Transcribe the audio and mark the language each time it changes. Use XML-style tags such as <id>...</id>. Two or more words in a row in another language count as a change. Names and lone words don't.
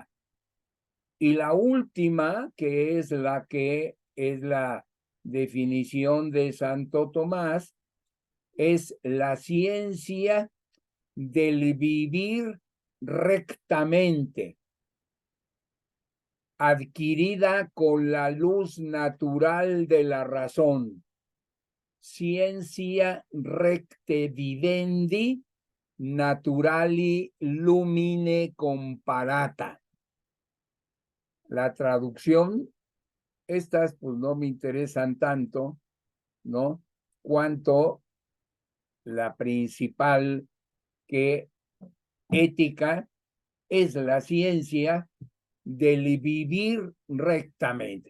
<es>Y la última, que es la definición de Santo Tomás, es la ciencia del vivir rectamente, adquirida con la luz natural de la razón.</es> <la>Ciencia recte vivendi, naturali lumine comparata.</la> <es>La traducción, estas pues no me interesan tanto, ¿no? Cuanto la principal, que ética es la ciencia del vivir rectamente.</es>